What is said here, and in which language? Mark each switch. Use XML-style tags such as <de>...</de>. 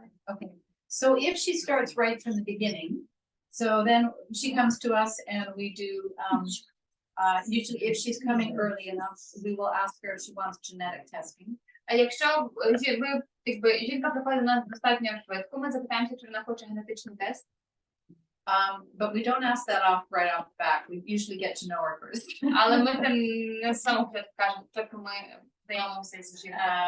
<en>Okay, so if she starts right from the beginning, so then she comes to us and we do, usually if she's coming early enough, we will ask her if she wants genetic testing.</en> <uk>А якщо жінка приходить до нас достатньо швидко, ми запитаємося, чи вона хоче генетичний тест.</uk> <en>But we don't ask that off right off the bat. We usually get to know her first.</en> <uk>Але ми це не з самого початку кажемо, тільки ми знайомимося з жінкою.</uk>